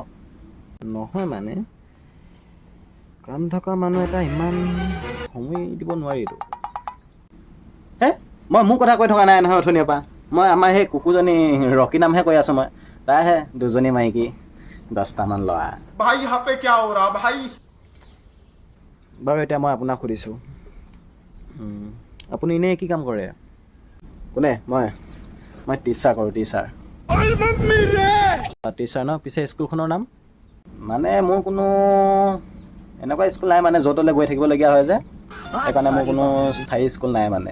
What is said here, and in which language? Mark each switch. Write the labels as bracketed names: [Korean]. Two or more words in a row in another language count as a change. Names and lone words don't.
[Assamese] নহয় মানে কাম থকা মানুহ এটা ইমান সময় দিব নোৱাৰিতো। মই মোৰ কথা কৈ থকা নাই নহয় অথনিৰ পৰা। মই আমাৰ সেই কুকুৰজনী ৰকী নামহে কৈ আছোঁ মই। তাইহে দুজনী মাইকী 10টামান ল'ৰা। [Hindi] भाई यहाँ पे क्या हो रहा भाई? [Assamese] বাৰু এতিয়া মই আপোনাক সুধিছোঁ, আপুনি এনেই কি কাম কৰে? কোনে? মই টিচাৰ কৰোঁ, টিচাৰ। টিচাৰ ন? পিছে স্কুলখনৰ নাম? মানে মোৰ কোনো এনেকুৱা স্কুল নাই, মানে য'ত ত'লৈ গৈ থাকিবলগীয়া হয় যে, সেইকাৰণে মোৰ কোনো স্থায়ী স্কুল নাই মানে।